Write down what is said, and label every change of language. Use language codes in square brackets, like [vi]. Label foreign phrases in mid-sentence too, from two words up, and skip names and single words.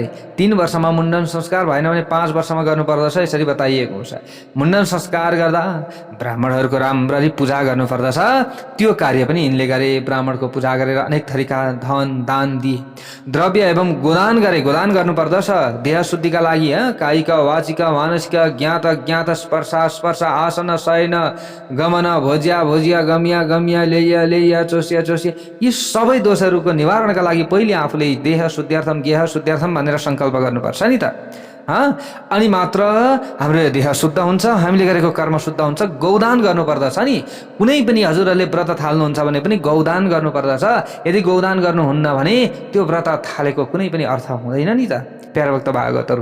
[ne] 3 वर्षमा मुण्डन संस्कार भएन भने 5 वर्षमा गर्नुपर्दछ, यसरी बताइएको हुन्छ। मुण्डन संस्कार गर्दा ब्राह्मणहरूको राम्ररी पूजा गर्नुपर्दछ। त्यो कार्य पनि यिनले गरे। ब्राह्मणको पूजा गरेर अनेक थरीका धन दान दिए। द्रव्य एवं गोदान गरे। गोदान गर्नुपर्दछ देह शुद्धिका लागि। [sa] कायिक वाचिक मानसिक ज्ञात ज्ञात स्पर्श स्पर्श आसन शयन गमन भोज्या भोज्या गम्या गम्या लेय लेय चोस्या चोस्या, [ne] यी सबै दोषहरूको निवारणका लागि पहिले आफूले [sa] देह शुद्ध्यर्थम गेह शुद्ध्यर्थम [ne] भनेर सङ्कल्प गर्नुपर्छ नि त। अनि मात्र हाम्रो देह शुद्ध हुन्छ, हामीले गरेको कर्म शुद्ध हुन्छ। गौदान गर्नुपर्दछ नि। कुनै पनि हजुरहरूले व्रत थाल्नुहुन्छ भने पनि गौदान गर्नुपर्दछ। यदि गौदान गर्नुहुन्न भने त्यो व्रत थालेको कुनै पनि अर्थ हुँदैन नि त प्यारा भक्त भागवतहरू।